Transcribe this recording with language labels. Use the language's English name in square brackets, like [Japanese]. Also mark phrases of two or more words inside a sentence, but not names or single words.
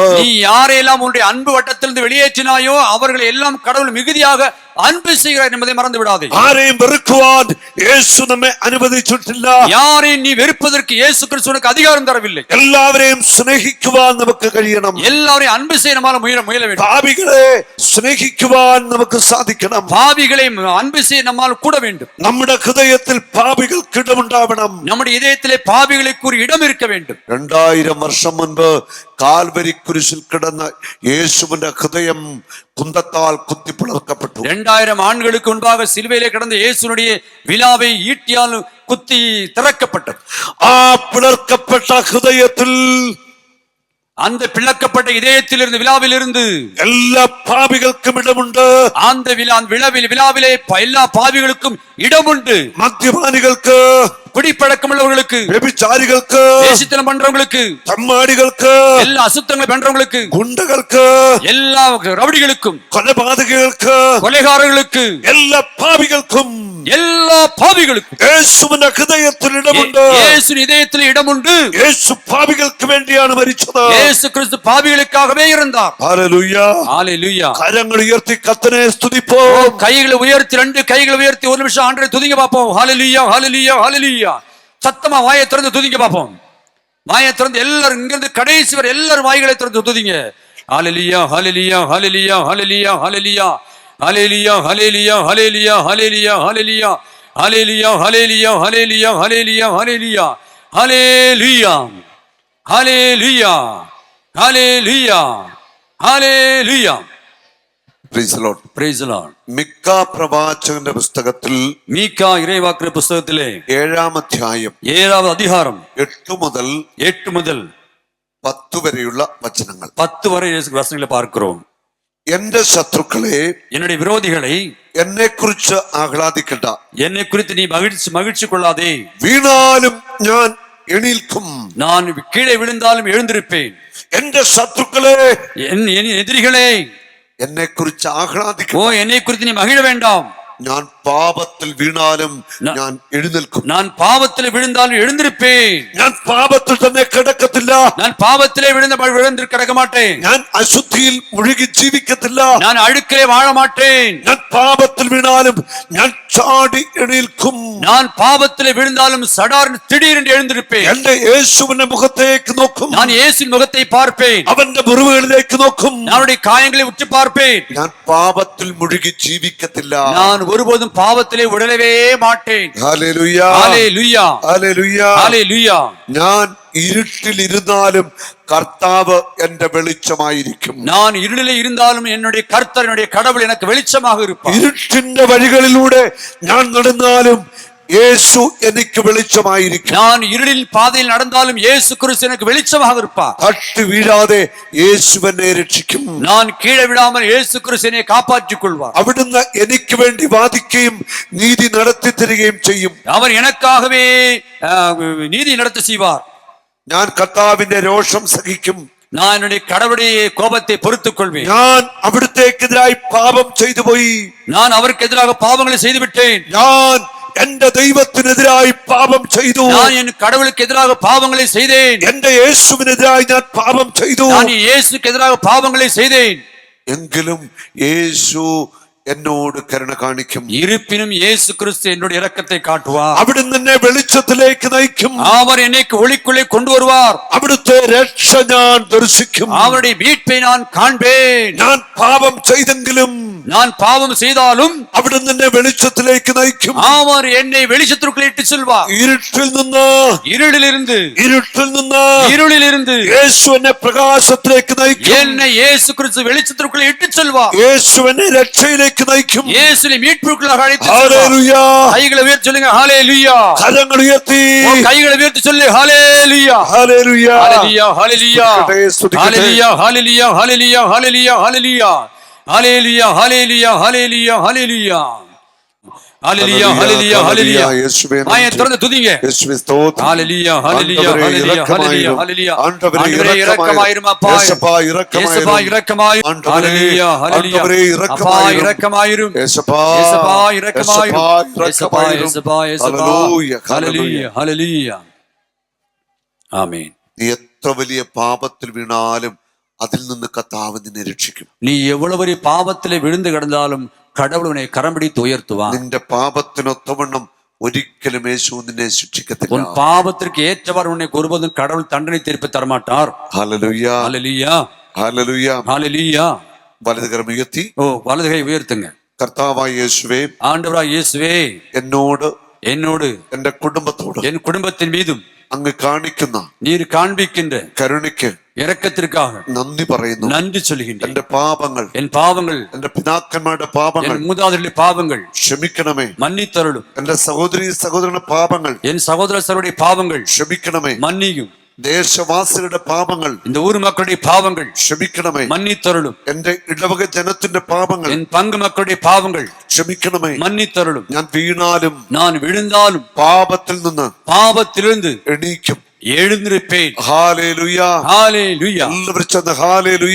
[Tamil] நீ யாரையெல்லாம் உன்னுடைய அன்பு வட்டத்திலிருந்து வெளியேற்றினாயோ அவர்களை எல்லாம் கடவுள் மிகுதியாக அன்பு செய்கிறார் என்பதை மறந்து விடாதே. [Malayalam] ആരെയും വെറുക്കുവാൻ യേശു നമ്മെ അനുവദിച്ചിട്ടില്ല. [Tamil] யாரையும் நீ வெறுப்பதற்கு இயேசு கிறிஸ்து உனக்கு அதிகாரம் தரவில்லை. [Malayalam] എല്ലാവരെയും സ്നേഹിക്കുവാൻ നമുക്ക് കഴിയണം. [Tamil] எல்லாரையும் அன்பு செய்ய நம்மால முயல வேண்டும். [Malayalam] പാപികളെ സ്നേഹിക്കുവാൻ നമുക്ക് സാധിക്കണം. [Tamil] பாவிகளை அன்பு செய்ய நம்மால் கூட வேண்டும். [Malayalam] നമ്മുടെ ഹൃദയത്തിൽ പാപികൾക്ക് ഇടമുണ്ടാവണം. [Tamil] நம்முடைய இதயத்திலே பாவிகளுக்கு ஒரு இடம் இருக்க வேண்டும். [Malayalam] 2000 വർഷം മുൻപ് കാൽവരി കുരിശിൽ കിടന്ന യേശുവിന്റെ ഹൃദയം കുന്തത്താൽ കുത്തിപ്പിളർക്കപ്പെട്ടു. [Tamil] 2000 ஆண்டுகளுக்கு முன்பாக சிலுவையிலே கிடந்த இயேசுனுடைய விலாவை ஈட்டியால் குத்தி திறக்கப்பட்டது. [Malayalam] ആ പിളർക്കപ്പെട്ട ഹൃദയത്തിൽ, [Tamil] அந்த பிளக்கப்பட்ட இதயத்திலிருந்து விலாவிலிருந்து [Malayalam] എല്ലാ പാപികൾക്കും ഇടമുണ്ട്. [Tamil] அந்த விழாவிலே எல்லா பாவிகளுக்கும் இடம் உண்டு. [Malayalam] മദ്യപാനികൾക്ക്, [Tamil] குடிப்பழக்கமுள்ளவர்களுக்கு, [Malayalam] വ്യഭിചാരികൾക്ക്, [Tamil] வேசித்தனம் பண்றவங்களுக்கு, [Malayalam] തമ്മാടികൾക്ക്, [Tamil] எல்லா அசுத்தங்களை பண்றவங்களுக்கு, [Malayalam] ഗുണ്ടകൾക്ക്, [Tamil] எல்லா ரவுடிகளுக்கும், [Malayalam] കൊലപാതകങ്ങൾക്ക്, [Tamil] கொலைகாரர்களுக்கு, [Malayalam] എല്ലാ പാപികൾക്കും, [Tamil] எல்லா பாவிகளுக்கும் [Malayalam] യേശുവിന്റെ ഹൃദയത്തിൽ ഇടമുണ്ട്. [Tamil] இயேசுவின் இதயத்தில் இடம் உண்டு. [Malayalam] യേശു പാപികൾക്ക് വേണ്ടിയാണ് മരിച്ചത്. [Tamil] இயேசு கிறிஸ்து பாவிகளுக்காகவே இருந்தார். [Malayalam] ഹല്ലേലൂയ, [Tamil] ஹல்லேலூயா. [Malayalam] കരങ്ങൾ ഉയർത്തി കർത്തനെ സ്തുതിப்போம். [Tamil] கைகளை உயர்த்தி, 2 கைகளை உயர்த்தி ஒரு நிமிஷம் ஆண்டவரை துதிங்க பார்ப்போம். ஹல்லேலூயா, ஹல்லேலூயா, ஹல்லேலூயா. சத்தமா வாயை திறந்து துதிங்க பாப்போம். வாயை திறந்து எல்லாரும் இங்கிருந்து கடைசி வரை எல்லாரும் வாய்களை திறந்து துதிங்க. ஹல்லேலூயா ஹல்லேலூயா ஹல்லேலூயா ஹல்லேலூயா ஹல்லேலூயா ஹல்லேலூயா ஹல்லேலூயா ஹல்லேலூயா ஹல்லேலூயா ஹல்லேலூயா ஹல்லேலூயா ஹல்லேலூயா ஹல்லேலூயா ஹல்லேலூயா ஹல்லேலூயா ஹல்லேலூயா ஹல்லேலூயா ஹல்லேலூயா ஹல்லேலூயா. [English] Praise the Lord. Praise the Lord. [Malayalam] മിക്കാ പ്രവാചകന്റെ പുസ്തകത്തിൽ [Tamil] மீகா இறைவாக்கு புஸ்தகத்திலே [Malayalam] 7-ാം അധ്യായം [Tamil] 7வது அதிகாரம் [Malayalam] 8 മുതൽ [Tamil] 8 முதல் [Malayalam] 10 വരെയുള്ള വചനങ്ങൾ. [Tamil] 10 வரை வசனங்களை பார்க்கிறோம். [Malayalam] എന്റെ ശത്രുക്കളെ, [Tamil] என்னுடைய விரோதிகளை [Malayalam] എന്നെ കുറിച്ച് ആഹ്ലാദിക്കണ്ട, [Tamil] என்னை குறித்து நீ மகிழ்ச்சி கொள்ளாதே. [Malayalam] വീണാലും ഞാൻ എണീൽക്കും. [Tamil] நான் கீழே விழுந்தாலும் எழுந்திருப்பேன். [Malayalam] എന്റെ ശത്രുക്കളെ, [Tamil] என் எதிரிகளே, [Malayalam] എന്നെ കുറിച്ച് ആഹ്ലാദിക്ക. [Tamil] என்னை குறித்து நீ மகிழ வேண்டாம். [Malayalam] ഞാൻ പാപത്തിൽ വീണാലും ഞാൻ എഴുന്നേൽക്കും. [Tamil] நான் பாவத்தில் விழுந்தாலும் எழுந்திருப்பேன். [Malayalam] ഞാൻ പാപത്തിൽ തന്നെ കിടക്കത്തില്ല. [Tamil] நான் பாவத்திலே விழுந்து கிடக்க மாட்டேன். [Malayalam] ഞാൻ അശുദ്ധിയിൽ മുഴുകി ജീവിക്കത്തില്ല. [Tamil] நான் അഴുക്കിலே வாழ மாட்டேன். [Malayalam] ഞാൻ പാപത്തിൽ വീണാലും ഞാൻ ചാടി എണീൽക്കും. [Tamil] நான் பாவத்திலே விழுந்தாலும் சடார்னு திடீரென்று எழுந்திருப்பேன். [Malayalam] എന്റെ യേശുവിന്റെ മുഖത്തേക്ക് നോക്കും. [Tamil] நான் இயேசுவின் முகத்தை பார்ப்பேன். [Malayalam] അവന്റെ മുറിവുകളിലേക്ക് നോക്കും. [Tamil] அவருடைய காயங்களை உற்று பார்ப்பேன். [Malayalam] ഞാൻ പാപത്തിൽ മുഴുകി ജീവിക്കത്തില്ല. [Tamil] நான் ஒருபோதும் பாவத்திலே உடலவே மாட்டேன். [Malayalam] ഹല്ലേലൂയ [Tamil] ஹல்லேலூயா [Malayalam] ഹല്ലേലൂയ. [Tamil] ஹல்லேலூயா. [Malayalam] ഞാൻ ഇരുട്ടിലിരുന്നാലും കർത്താവ് എന്റെ വെളിച്ചമായിരിക്കും. [Tamil] நான் இருளிலே இருந்தாலும் என்னுடைய கர்த்தர் என்னுடைய கடவுள் எனக்கு வெளிச்சமாக இருப்பார். [Malayalam] ഇരുട്ടിന്റെ വഴികളിലൂടെ ഞാൻ നടന്നാലും യേശു എനിക്ക് വെളിച്ചമായിരിക്കും. [Tamil] நான் இருளின் பாதையில் நடந்தாலும் இயேசு கிறிஸ்து எனக்கு வெளிச்சமாக இருப்பார். [Malayalam] തട്ടി വീഴാതെ യേശു എന്നെ രക്ഷിക്കും. [Tamil] நான் கீழே விடாமல் இயேசு கிறிஸ்து என்னை காப்பாற்றிக் கொள்வார். [Malayalam] അവിടുന്ന് എനിക്ക് വേണ്ടി വാദിക്കുകയും നീതി നടത്തി തരികയും ചെയ്യും. [Tamil] அவர் எனக்காகவே நீதி நடத்த செய்வார். [Malayalam] ഞാൻ കർത്താവിന്റെ രോഷം സഹിക്കും. [Tamil] நான் என்னுடைய கடவுளுடைய கோபத்தை பொறுத்துக் கொள்வேன். [Malayalam] ഞാൻ അവിടുത്തേക്കെതിരായി പാപം ചെയ്തു പോയി. [Tamil] நான் அவருக்கு எதிராக பாவங்களை செய்து விட்டேன். [Malayalam] ഞാൻ എന്റെ ദൈവത്തിനെതിരായി പാപം ചെയ്തു. [Tamil] நான் என் கடவுளுக்கு எதிராக பாவங்களை செய்தேன். [Malayalam] എന്റെ യേശുവിനെതിരായി ഞാൻ പാപം ചെയ്തു. [Tamil] நான் இயேசுக்கு எதிராக பாவங்களை செய்தேன். [Malayalam] എങ്കിലും യേശു എന്നോട് കരുണ കാണിക്കും. [Tamil] இருப்பினும் இயேசு கிறிஸ்து என்னுடைய இரக்கத்தை காட்டுவார். [Malayalam] അവിടുന്ന് എന്നെ വെളിച്ചത്തിലേക്ക് നയിക്കും. [Tamil] அவர் என்னை ஒளிக்குள்ளே கொண்டு வருவார். [Malayalam] അവിടുത്തെ രക്ഷ ഞാൻ ദർശിക്കും. [Tamil] அவருடைய மீட்பை நான் காண்பேன். [Malayalam] ഞാൻ പാപം ചെയ്തെങ്കിലും [Tamil] நான் பாவம் செய்தாலும் [Malayalam] അവിടുന്ന് എന്നെ വെളിച്ചത്തിലേക്ക് നയിക്കും. [Tamil] அவர் என்னை வெளிச்சத்திற்குள் இட்டு செல்வார். [Malayalam] ഇരുട്ടിൽ നിന്ന് [Tamil] இருளிலிருந்து [Malayalam] യേശു എന്നെ പ്രകാശത്തിലേക്ക് നയിക്കും. [Tamil] என்னை இயேசு கிறிஸ்து வெளிச்சத்திற்குள் இட்டு செல்வார். [Malayalam] യേശു എന്നെ രക്ഷയിലേക്ക് നയിക്കും. [Tamil] இயேசுவை மீட்புக்குள்ளாக அழைத்து செல்வார். [Malayalam] ഹല്ലേലൂയ. [Tamil] கைகளை உயர்த்தி சொல்லுங்க ஹல்லேலூயா. [Malayalam] കരങ്ങൾ ഉയർത്തി [Tamil] கைகளை உயர்த்தி சொல்லு ஹல்லேலூயா. [Malayalam] ഹല്ലേലൂയ. [Tamil] ஹல்லேலூயா ஹல்லேலூயா ஹல்லேலூயா ஹல்லேலூயா ஹல்லேலூயா ஹல்லேலூயா ஹல்லேலூயா ஹல்லேலூயா ஹல்லேலூயா ஹல்லேலூயா ஹல்லேலூயா ஹல்லேலூயா ஹல்லேலூயா ஹல்லேலூயா. வாயை திறந்து துதிங்க. [Malayalam] യേശുവേ സ്തോത്രം. [Tamil] ஹல்லேலூயா ஹல்லேலூயா ஹல்லேலூயா ஹல்லேலூயா ஹல்லேலூயா. ஆண்டவரே ஆண்டவரே இரக்கமாயிரும் அப்பா. [Malayalam] യേശപ്പാ [Tamil] இயேசுப்பா இரக்கமாயிரும். ஹல்லேலூயா ஹல்லேலூயா. அப்பா இரக்கமாயிரும். [Malayalam] യേശപ്പാ [Tamil] இயேசுப்பா இரக்கமாயிரும். இயேசுப்பா இரக்கமாயிரும். இயேசுப்பா இயேசுப்பா. [Malayalam] ഹല്ലേലൂയ [Tamil] ஹல்லேலூயா ஹல்லேலூயா. ஆமென். [Malayalam] നീ എത്ര വലിയ പാപത്തിൽ വീണാലും അതിൽ നിന്ന് കർത്താവ് നിന്നെ രക്ഷിക്കും. [Tamil] நீ எவ்வளவு பெரிய பாவத்திலே விழுந்து கிடந்தாலும் கடவுள் உன்னை கரம் பிடித்து உயர்த்துவார். [Malayalam] നിന്റെ പാപത്തിനൊത്തവണ്ണം ഒരിക്കലും യേശു നിന്നെ ശിക്ഷിക്കത്തില്ല. [Tamil] உன் பாவத்திற்கு ஏற்றவாறு உன்னை ஒருபோதும் கடவுள் தண்டனை தீர்ப்பு தரமாட்டார். [Malayalam] ഹല്ലേലൂയ [Tamil] ஹல்லேலூயா [Malayalam] ഹല്ലേലൂയ. [Tamil] ஹல்லேலூயா. [Malayalam] വലതുകരം ഉയർത്തി [Tamil] வலது கை உயர்த்துங்க. [Malayalam] കർത്താവായ യേശുവേ, [Tamil] ஆண்டவராய் இயேசுவே, [Malayalam] എന്നോട് എന്റെ കുടുംബത്തോട് [Tamil] என் குடும்பத்தின் மீதும் [Malayalam] അങ്ങ് കാണിക്കുന്ന [Tamil] நீர் காண்பிக்கின்ற [Malayalam] കരുണയ്ക്ക് [Tamil] இரக்கத்திற்காக [Malayalam] നന്ദി പറയുന്നു. [Tamil] நன்றி சொல்கின்றேன். [Malayalam] എന്റെ പാപങ്ങൾ, [Tamil] என் பாவங்கள், [Malayalam] എന്റെ പിതാക്കന്മാരുടെ പാപങ്ങൾ [Tamil] என் மூதாதையருடைய பாவங்கள் [Malayalam] ക്ഷമിക്കണമേ. [Tamil] மன்னித்தருளும். [Malayalam] എന്റെ സഹോദരന്റെ പാപങ്ങൾ [Tamil] என் சகோதரர்களுடைய பாவங்கள் [Malayalam] ക്ഷമിക്കണമേ. [Tamil] மன்னியும். [Malayalam] ദേശവാസികളുടെ പാപങ്ങൾ [Tamil] இந்த ஊர் மக்களுடைய பாவங்கள் [Malayalam] ക്ഷമിക്കണമേ. [Tamil] மன்னித்தருளும். [Malayalam] എന്റെ ഇടവക ജനത്തിന്റെ പാപങ്ങൾ [Tamil] என் பங்கு மக்களுடைய பாவங்கள் [Malayalam] ക്ഷമിക്കണമേ. [Tamil] மன்னித்தருளும். [Malayalam] ഞാൻ വീണാലും [Tamil] நான் விழுந்தாலும் [Malayalam] പാപത്തിൽ നിന്ന് [Tamil] பாவத்திலிருந்து [Malayalam] എണീക്കും. [Tamil] எழுந்திருப்பேன். [Malayalam] ഹല്ലേലൂയ. [Tamil] ஹல்லேலூயா [Malayalam] എല്ലാവരും ചെന്ന് ഹല്ലേലൂയ.